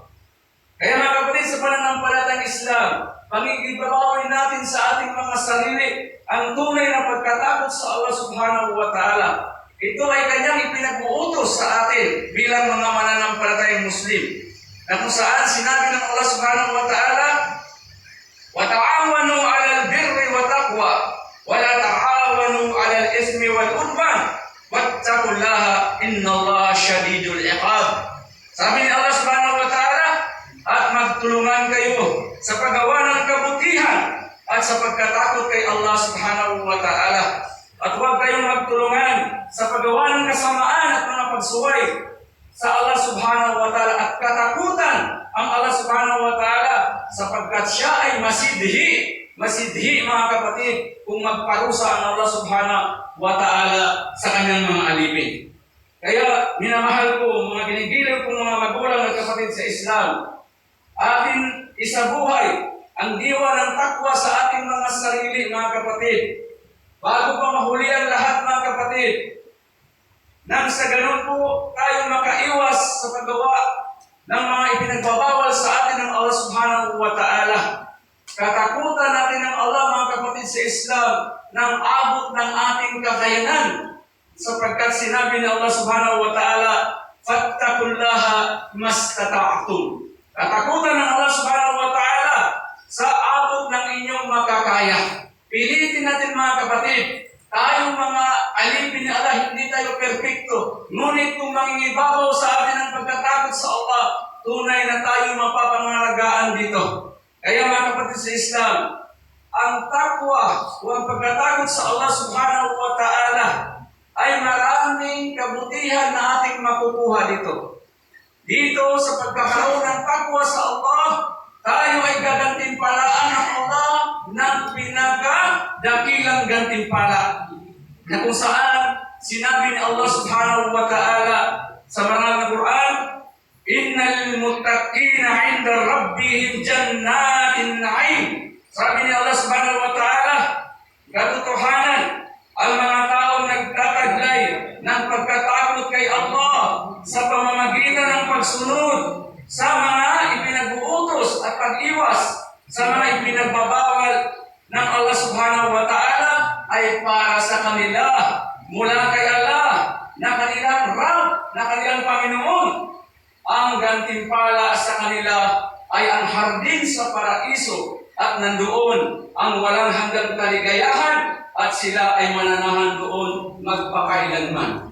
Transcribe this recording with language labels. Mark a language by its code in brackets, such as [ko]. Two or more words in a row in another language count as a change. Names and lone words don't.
[tl] Kaya mga kapatid sa pananampalatayang Islam, pangigibabawin natin sa ating mga sarili ang tunay na pagkatakot sa Allah [ar] سبحانه وتعالى. [tl] Ito ay kanyang ipinag-uutos sa atin bilang mga mananampalatayang Muslim. Na kung saan sinabi ng [ar] الله سبحانه وتعالى, وَتَعَاوَنُوا عَلَى الْبِرِّ وَتَقْوَى وَلَا تَعَاوَنُوا عَلَى الْإِثْمِ وَالْعُدْوَانِ وَاتَّقُوا اللَّهَ إِنَّ اللَّهَ شَدِيدُ الْعِقَابِ. [tl] Sabi ni Allah [ar] سبحانه وتعالى, [tl] at magtulungan kayo sa paggawa ng kabutihan at sa pagkatakot kay Allah [ar] سبحانه وتعالى. [tl] At huwag kayong magtulungan sa paggawa ng kasamaan at mga pagsuway sa Allah [ar] سبحانه وتعالى [tl] at katakutan ang Allah [ar] سبحانه وتعالى [tl] sapagkat siya ay masidhi mga kapatid kung magparusa ang Allah [ar] سبحانه وتعالى [tl] sa kanyang mga alipin. Kaya minamahal ko, mga ginigilaw kong mga magulang at kapatid sa Islam, atin isabuhay ang diwa ng takwa sa ating mga sarili mga kapatid. Bago pa mahuli ang lahat mga kapatid, nang sa ganun po tayo makaiwas sa paggawa ng mga ipinagbabawal sa atin ng Allah [ar] سبحانه وتعالى. [tl] Katakutan natin ng Allah mga kapatid sa Islam ng abot ng ating kakayanan sapagkat sinabi ng Allah [ar] سبحانه وتعالى, فاتقوا الله ما استطعتم. [tl] Katakutan ng Allah [ar] سبحانه وتعالى [tl] sa abot ng inyong makakaya. Pilitin natin mga kapatid, tayong mga alipin ni Allah, hindi tayo perfecto. Ngunit kung mangingibabaw sa atin ang pagkatakot sa Allah, tunay na tayo mapapangalagaan dito. Kaya mga kapatid sa Islam, ang takwa o ang pagkatakot sa Allah [ar] سبحانه وتعالى [tl] ay maraming kabutihan na ating makukuha dito. Dito sa pagkakaroon ng takwa sa Allah, tayo ay gagantimpalaan ng Allah ng pinakadakilang gantimpala. Na kung saan sinabi ni Allah [ar] سبحانه وتعالى [tl] sa banal na Quran, [ar] إن المتقين عند ربهم جنات النعيم. [tl] Sabi ni Allah [ar] سبحانه وتعالى, [tl] katotohanan, ang mga taong nagtataglay ng pagkatakot kay Allah sa pamamagitan ng pagsunod sa mga ipinag-uutos at pag-iwas sa mga ipinagbabawal ng Allah [ar] سبحانه وتعالى [tl] ay para sa kanila mula kay Allah na kanilang Rabb, na kanilang Panginoon. Ang gantimpala sa kanila ay ang hardin sa paraiso at nandoon ang walang hanggang kaligayahan at sila ay mananahan doon magpakailanman.